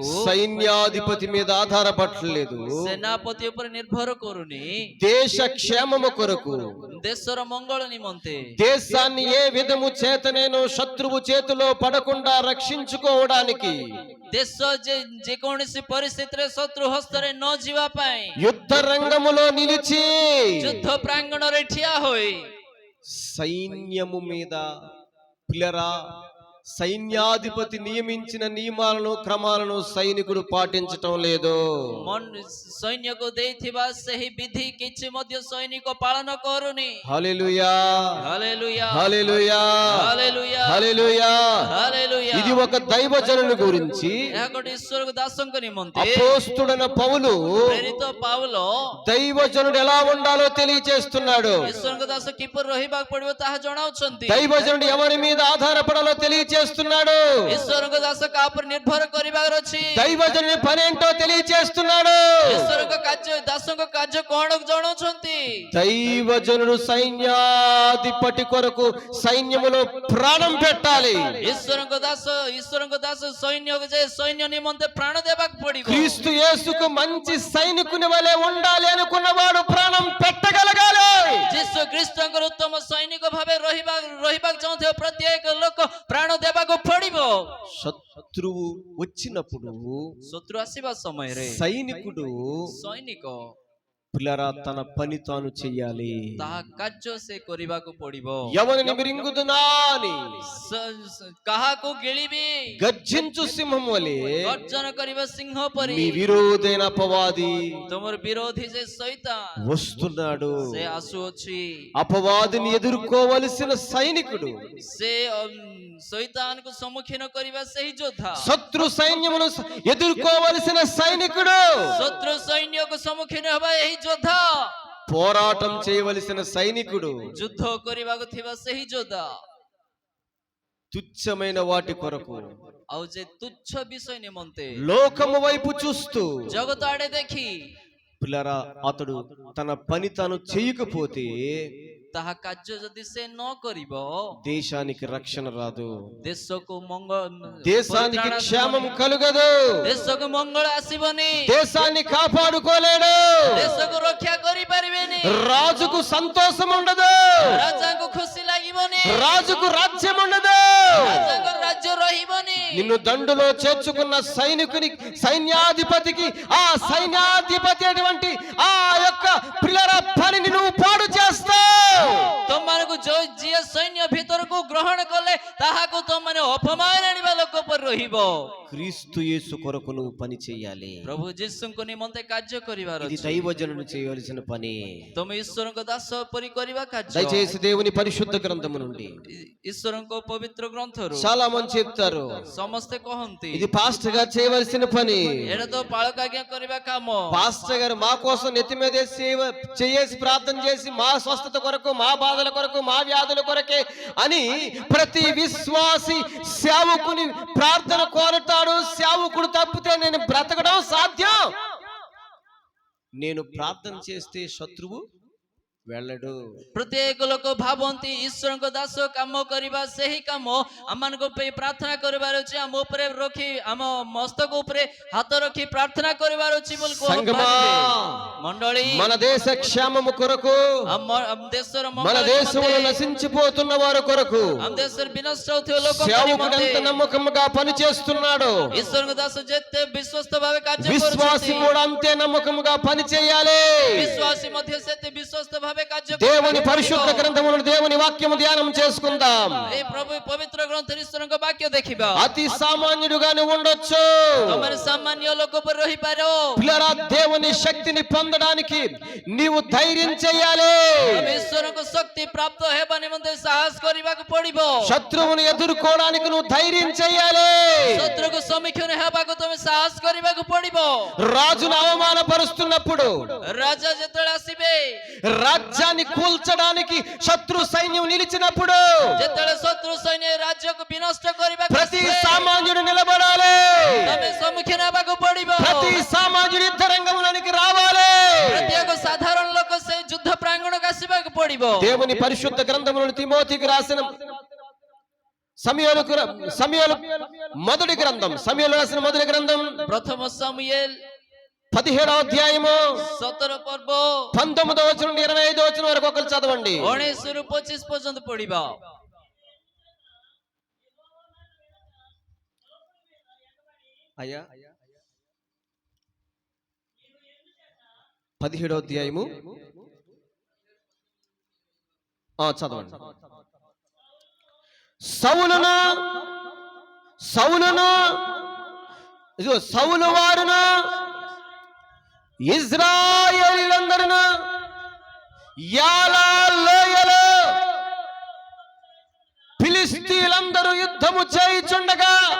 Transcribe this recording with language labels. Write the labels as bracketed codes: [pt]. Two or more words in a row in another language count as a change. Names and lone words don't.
[te] సైన్యాధిపతి మీద ఆధారపడలేదు. [or] ସେନାପତି ଉପରେ ନିର୍ଭର କରୁନି. [te] దేశ క్షేమము కొరకు [or] ଦେଶର ମଙ୍ଗଳ ନିମନ୍ତେ [te] దేశాన్ని ఏ విధము చేత నేను శత్రువు చేతిలో పడకుండా రక్షించుకోవడానికి [or] ଦେଶ ଯେକୌଣସି ପରିସ୍ଥିତିରେ ଶତ୍ରୁ ହସ୍ତରେ ନ ଯିବା ପାଇଁ [te] యుద్ధ రంగములో నిలిచి [or] ଯୁଦ୍ଧ ପ୍ରାଙ୍ଗଣରେ ଠିଆ ହୋଇ [te] సైన్యము మీద పిల్లరా సైన్యాధిపతి నియమించిన నియమాలను క్రమాలను సైనికుడు పాటించటం లేదు [or] ସୈନ୍ୟକୁ ଦେଇଥିବା ସେହି ବିଧି କିଛି ମଧ୍ୟ ସୈନିକ ପାଳନ କରୁନି। [te] హల్లెలూయా హల్లెలూయా హల్లెలూయా హల్లెలూయా హల్లెలూయా హల్లెలూయా। ఇది ఒక దైవజనుని గురించి [or] ଏହା ଗୋଟେ ଈଶ୍ୱର ଦାସଙ୍କ ନିମନ୍ତେ [te] అపోస్తుడైన పౌలు [or] ପ୍ରେରିତ ପାଉଲ [te] దైవజనుడు ఎలా ఉండాలో తెలియజేస్తున్నాడు। [or] ଈଶ୍ୱରଙ୍କ ଦାସ କିପରି ରହିବାକୁ ପଡିବ ତାହା ଜଣାଉଛନ୍ତି। [te] దైవజనుడు ఎవరి మీద ఆధారపడాలో తెలియజేస్తున్నాడు। [or] ଈଶ୍ୱରଙ୍କ ଦାସ କାହା ଉପରେ ନିର୍ଭର କରିବାର ଅଛି। [te] దైవజనుని పని ఏంటో తెలియజేస్తున్నాడు। [or] ଈଶ୍ୱରଙ୍କ କାର୍ଯ୍ୟ ଦାସଙ୍କ କାର୍ଯ୍ୟ କଣ ଜଣାଉଛନ୍ତି। [te] దైవజనుడు సైన్యాధిపతి కొరకు సైన్యములో ప్రాణం పెట్టాలి। [or] ଈଶ୍ୱରଙ୍କ ଦାସ ସୈନ୍ୟ ନିମନ୍ତେ ପ୍ରାଣ ଦେବାକୁ ପଡିବ। [te] క్రీస్తు యేసుకు మంచి సైనికుని వలె ఉండాలి అనుకున్నవాడు ప్రాణం పెట్టగలగాలి। [or] ଯୀଶୁ ଖ୍ରୀଷ୍ଟଙ୍କର ଉତ୍ତମ ସୈନିକ ଭାବେ ରହିବାକୁ ଚାହୁଁଥିବା ପ୍ରତ୍ୟେକ ଲୋକ ପ୍ରାଣ ଦେବାକୁ ପଡିବ। [te] శత్రువు వచ్చినప్పుడు [or] ଶତ୍ରୁ ଆସିବା ସମୟରେ [te] సైనికుడు [or] ସୈନିକ [te] పిల్లరా తన పని తాను చెయ్యాలి। [or] ତାହା କାର୍ଯ୍ୟ ସେ କରିବାକୁ ପଡିବ। [te] ఎవరిని మిరింగుదునా అని [or] କାହାକୁ ଗିଳିବି [te] గర్జించు సింహం వలె [or] ଗର୍ଜନ କରିବା ସିଂହ ପରି [te] మీ విరోధైన అపవాది [or] ତୁମର ବିରୋଧୀ ଯେ ଶୈତାନ [te] వస్తున్నాడు। [or] ସେ ଆସୁଅଛି। [te] అపవాదిని ఎదుర్కోవలసిన సైనికుడు [or] ସେ ଶୈତାନକୁ ସମ୍ମୁଖୀନ କରିବା ସେହି ଯୋଦ୍ଧା। [te] శత్రు సైన్యమును ఎదుర్కోవలసిన సైనికుడు [or] ଶତ୍ରୁ ସୈନ୍ୟକୁ ସମ୍ମୁଖୀନ ହେବା ଏହି ଯୋଦ୍ଧା। [te] పోరాటం చేయవలసిన సైనికుడు [or] ଯୁଦ୍ଧ କରିବାକୁ ଥିବା ସେହି ଯୋଦ୍ଧା। [te] తుచ్చమైన వాటి కొరకు [or] ଆଉ ଯେ ତୁଚ୍ଛ ବିଷୟ ନିମନ୍ତେ [te] లోకము వైపు చూస్తూ [or] ଜଗତ ଆଡେ ଦେଖି [te] పిల్లరా అతడు తన పని తాను చేయకపోతే [or] ତାହା କାର୍ଯ୍ୟ ଯଦି ସେ ନ କରିବ [te] దేశానికి రక్షణ రాదు। [or] ଦେଶକୁ [te] దేశానికి క్షేమం కలుగదు। [or] ଦେଶକୁ ମଙ୍ଗଳ ଆସିବନି। [te] దేశాన్ని కాపాడుకోలేడు। [or] ଦେଶକୁ ରକ୍ଷା କରିପାରିବେନି। [te] రాజుకు సంతోషం ఉండదు। [or] ରାଜାଙ୍କୁ ଖୁସି ଲାଗିବନି। [te] రాజుకు రాజ్యం ఉండదు। [or] ରାଜାଙ୍କ ରାଜ୍ୟ ରହିବନି। [te] నిన్ను దండులో చేర్చుకున్న సైనికుని సైన్యాధిపతికి ఆ సైన్యాధిపతి అటువంటి ఆ యొక్క పిల్లల పనిని నువ్వు పాడు చేస్తావు। [or] ତମମାନଙ୍କୁ ଯିଏ ସୈନ୍ୟ ଭିତରକୁ ଗ୍ରହଣ କଲେ ତାହାକୁ ତମମାନେ ଅପମାନ ଆଣିବା ଲୋକ ପରି ରହିବ। [te] క్రీస్తు యేసు కొరకు నువ్వు పని చేయాలి। [or] ପ୍ରଭୁ ଯୀଶୁଙ୍କ ନିମନ୍ତେ କାର୍ଯ୍ୟ କରିବାର [te] ఇది [or] ଅଛି। [te] దైవజనుడు చేయవలసిన పని। [or] ତମେ ଈଶ୍ୱରଙ୍କ ଦାସ ପରି କରିବା କାର୍ଯ୍ୟ। [te] దయచేసి దేవుని పరిశుద్ధ గ్రంథము నుండి [or] ଈଶ୍ୱରଙ୍କ ପବିତ୍ର ଗ୍ରନ୍ଥରୁ [te] చాలా మంది చెప్తారు [or] ସମସ୍ତେ କହନ୍ତି [te] ఇది పాస్టర్ గారు చేయవలసిన పని। [or] ଏଇଟା ତ ପାଳକାଜ୍ଞା କରିବା କାମ। [te] పాస్టర్ గారు మా కోసం నెత్తి మీద చేసి ప్రార్థన చేసి మా స్వస్థత కొరకు మా బాధల కొరకు మా వ్యాధుల కొరకే అని ప్రతి విశ్వాసి సేవకుని ప్రార్థన కోరతాడు। సేవకుడు తప్పితే నేను బ్రతకడం సాధ్యం। నేను ప్రార్థన చేస్తే శత్రువు వెళ్ళడు। [or] ପ୍ରତ୍ୟେକ ଲୋକ ଭାବନ୍ତି ଈଶ୍ୱରଙ୍କ ଦାସ କାମ କରିବା ସେହି କାମ ଆମମାନଙ୍କ ପାଇଁ ପ୍ରାର୍ଥନା କରିବାର ଅଛି। ଆମ ଉପରେ ରଖି ଆମ ମସ୍ତକ ଉପରେ ହାତ ରଖି ପ୍ରାର୍ଥନା କରିବାର ଅଛି ବୋଲି [te] సంగమా [or] ମଣ୍ଡଳୀ [te] మన దేశ క్షేమము కొరకు [or] ଆମ ଦେଶର [te] మన దేశంలో నశించిపోతున్న వారి కొరకు [or] ଆମ ଦେଶରେ ବିନଷ୍ଟ ହେଉଥିବା ଲୋକଙ୍କ [te] సేవకుడు [or] ନିମନ୍ତେ [te] ఎంత నమ్మకంగా పని చేస్తున్నాడు [or] ଈଶ୍ୱରଙ୍କ ଦାସ ଯେତେ ବିଶ୍ୱସ୍ତ ଭାବେ କାର୍ଯ୍ୟ [te] విశ్వాసి [or] କରୁଛନ୍ତି [te] కూడా అంతే నమ్మకంగా పని చేయాలి। [or] విశ్వాసి ମଧ୍ୟ ସେତେ ବିଶ୍ୱସ୍ତ ଭାବେ କାର୍ଯ୍ୟ [te] దేవుని [or] କରିବାକୁ [te] పరిశుద్ధ [or] ପଡିବ। [te] గ్రంథమును దేవుని వాక్యము ధ్యానం చేసుకుందాం। [or] ଏ ପ୍ରଭୁ ପବିତ୍ର ଗ୍ରନ୍ଥ ଈଶ୍ୱରଙ୍କ ବାକ୍ୟ ଦେଖିବା। [te] అతి సామాన్యుడుగానే ఉండొచ్చు। [or] ତମେ ସାମାନ୍ୟ ଲୋକ ପରି ରହିପାର। [te] పిల్లరా దేవుని శక్తిని పొందడానికి నీవు ధైర్యం చేయాలి। [or] ତମେ ଈଶ୍ୱରଙ୍କ ଶକ୍ତି ପ୍ରାପ୍ତ ହେବା ନିମନ୍ତେ ସାହସ କରିବାକୁ ପଡିବ। [te] శత్రువుని ఎదుర్కోవడానికి నువ్వు ధైర్యం చేయాలి। [or] ଶତ୍ରୁକୁ ସମ୍ମୁଖୀନ ହେବାକୁ ତମେ ସାହସ କରିବାକୁ ପଡିବ। [te] రాజును అవమానపరుస్తున్నప్పుడు [or] ରାଜା ଯେତେବେଳେ ଆସିବେ [te] రాజ్యాన్ని కూల్చడానికి శత్రు సైన్యం నిలిచినప్పుడు [or] ଯେତେବେଳେ ଶତ୍ରୁ ସୈନ୍ୟ ରାଜ୍ୟକୁ ବିନଷ୍ଟ କରିବାକୁ [te] ప్రతి [or] ଆସିବେ, [te] సామాన్యుడు నిలబడాలి। [or] ତମେ ସମ୍ମୁଖୀନ ହେବାକୁ ପଡିବ। [te] ప్రతి సామాన్యుడు యుద్ధ రంగంలోనికి రావాలి। [or] ପ୍ରତ୍ୟେକ ସାଧାରଣ ଲୋକ ସେ ଯୁଦ୍ଧ ପ୍ରାଙ୍ଗଣକୁ ଆସିବାକୁ ପଡିବ। [te] దేవుని పరిశుద్ధ గ్రంథములను తిమోతికి రాసిన సమూయేలు మొదటి గ్రంథం సమూయేలు రాసిన మొదటి గ్రంథం [or] ପ୍ରଥମ ସମୁଏଲ [te] 17వ అధ్యాయము [or] 17 ପର୍ବ [te] 19వ వచనం నుండి 25వ వచనం వరకు ఒకరు చదవండి. [or] 19 ରୁ 25 ପର୍ଯ୍ୟନ୍ତ ପଢିବା. [te] అయ్యా 17వ అధ్యాయము చదవండి. సౌలు వారును ఇజ్రాయేలీయులందరును యాలా లోయలో ఫిలిష్తీయులందరూ యుద్ధము చేయుచుండగా